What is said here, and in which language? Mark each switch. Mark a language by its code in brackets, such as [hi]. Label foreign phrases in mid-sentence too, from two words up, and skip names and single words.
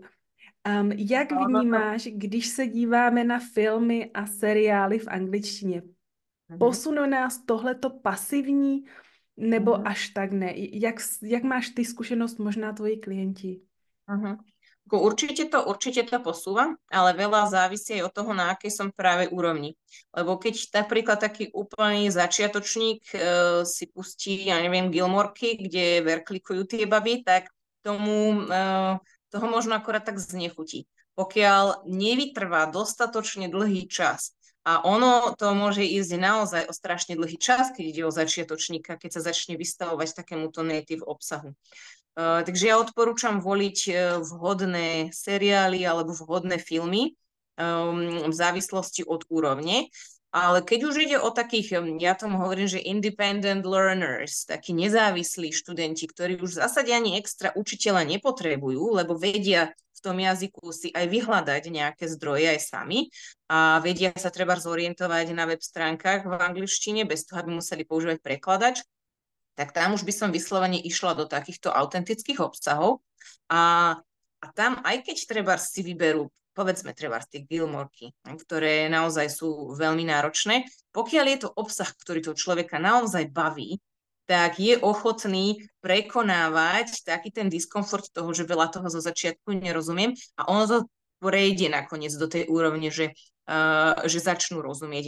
[cs] Jak vnímáš, když se díváme na filmy a seriály v angličtině? Posune nás tohleto pasivní, nebo až tak ne? Jak máš ty zkušenosť, možná tvoji klienti? [sk] Určite to posúva, ale veľa závisí aj od toho, na akej som práve úrovni. Lebo keď napríklad taký úplný začiatočník si pustí, ja neviem, Gilmorky, kde verklikujú tie baby, tak toho možno akorát tak znechutí. Pokiaľ nevytrvá dostatočne dlhý čas, a ono to môže ísť naozaj o strašne dlhý čas, keď ide o začiatočníka, keď sa začne vystavovať takémuto native obsahu. Takže ja odporúčam voliť vhodné seriály alebo vhodné filmy v závislosti od úrovne. Ale keď už ide o takých, ja tomu hovorím, že [en] independent learners, [sk] takí nezávislí študenti, ktorí už v zásade ani extra učiteľa nepotrebujú, lebo vedia v tom jazyku si aj vyhľadať nejaké zdroje aj sami a vedia sa treba zorientovať na web stránkach v angličtine bez toho, aby museli používať prekladač, tak tam už by som vyslovene išla do takýchto autentických obsahov a tam aj keď treba si vyberú povedzme treba tie Gilmorky, ktoré naozaj sú veľmi náročné, pokiaľ je to obsah, ktorý toho človeka naozaj baví, tak je ochotný prekonávať taký ten diskomfort toho, že veľa toho zo začiatku nerozumiem a ono to prejde nakoniec do tej úrovne, že začnú rozumieť.